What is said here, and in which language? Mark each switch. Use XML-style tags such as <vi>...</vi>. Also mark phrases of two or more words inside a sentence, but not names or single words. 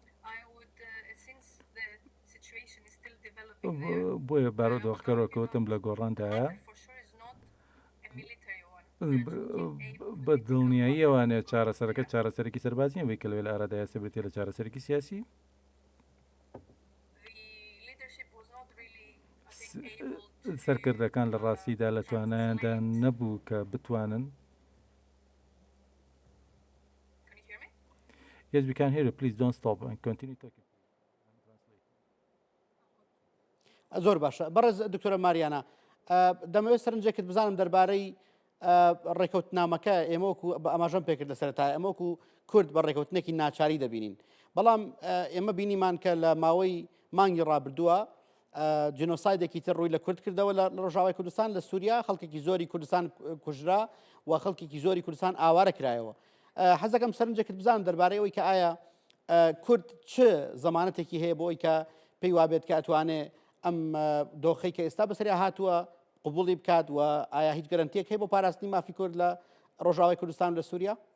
<ckb>بۆیە بارودۆخەکە ڕۆکەوتم لە گۆڕاندایە بە دڵنیایی ئەوانەیە چارەسەرەکە چارەسەرێکی سەربازیە وی کە لەوێ لە ئارادایە سەبرێتێ لە چارەسەرێکی سیاسی سەرکردەکان لە ڕاستیدا لە توانایاندا نەبوو کە بتوانن</ckb> <en>Yes, we can hear you. Please don't stop and continue talking.</en> <ckb>زۆر باشە بەڕێز دکتۆرە ماریانە دەمەوێت سەرنجێکت بزانم دەربارەی ڕێکەوتنامەکە ئێمەوەکو بە ئەماژەم پێکرد لە سەرەتای ئەمەوەکو کورد بە ڕێکەوتنێکی ناچاری دەبینین بەڵام ئێمە بینیمان کە لە ماوەی مانگی ڕابردووە جنۆسایدێکی تر ڕووی لە کورد کردەوە لە ڕۆژاوای کوردستان لە سووریا خەڵکێکی زۆری کوردستان کوژرا و خەڵکێکی زۆری کوردستان ئاوارە کرایەوە حەزەکەم سەرنجەکرد بزانم دەربارەی ئەوەی کە ئایا کورد چ زەمانەتێکی هەیە بۆ ئەوی کە پێی وابێت کە ئەتوانێت ئەم دۆخەی کە ئێستا بەسەریا هاتووە قبوڵی بکات و ئایا هیچ گەرانتیەک هەیە بۆ پاراستنی مافی کورد لە ڕۆژاوای کوردستان لە سووریا؟</ckb>